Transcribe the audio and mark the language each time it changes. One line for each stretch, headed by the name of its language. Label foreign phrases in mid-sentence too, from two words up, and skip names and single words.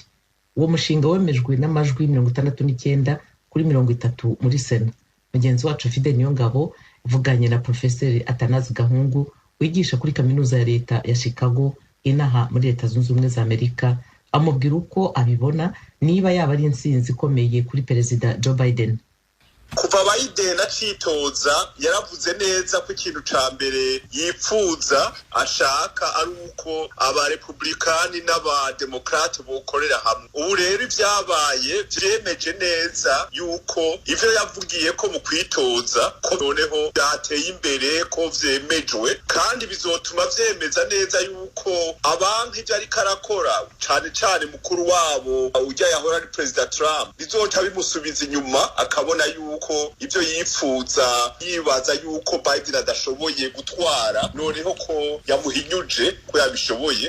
Kinyarwanda: Uwo mushinga wemejwe n'amajwi 69 kuri 30 muri Sena. Mugenzi wacu Fide Niyongabo avuganye na Professor Atanazi Gahungu wigisha kuri kaminuza ya leta ya Chicago inaha muri Leta Zunze Ubumwe za Amerika, amubwira uko abibona niba yaba ari insinzi ikomeye kuri Perezida Joe Biden.
Rundi: Kuva Biden acitoza yaravuze neza ko ikintu ca mbere yipfuza ashaka ari uko aba republikani n'aba demokrate bokorera hamwe. Ubu rero ivyabaye vyemeje neza yuko ivyo yavugiye ko mu kwitoza ko noneho byateye imbere, ko vyemejwe, kandi bizotuma vyemeza neza yuko abantu ivyo ariko arakora, cane cane mukuru wabo ujya yahora ari President Trump, bizoca bimusubiza inyuma akabona yuko ivyo yifuza, yibaza yuko Biden adashoboye gutwara, noneho ko yamuhinyuje ko yabishoboye.